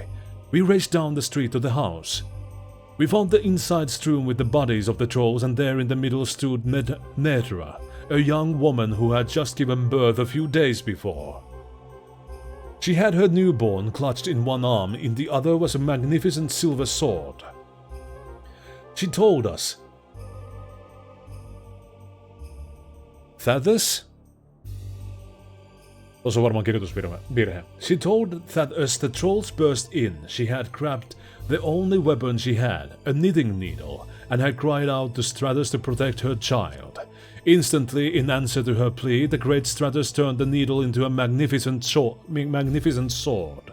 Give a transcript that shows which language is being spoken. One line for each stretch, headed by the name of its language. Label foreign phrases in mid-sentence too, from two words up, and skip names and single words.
English: We raced down the street to the house. We found the inside strewn with the bodies of the trolls, and there in the middle stood Netra, a young woman who had just given birth a few days before. She had her newborn clutched in one arm, in the other was a magnificent silver sword. She told us Thaddeus?
Finnish: Tuossa on varmaan kirjoitusvirhe.
English: She told that as the trolls burst in, she had grabbed the only weapon she had, a knitting needle, and had cried out to Stratus to protect her child. Instantly, in answer to her plea, the great Stratus turned the needle into a magnificent sword.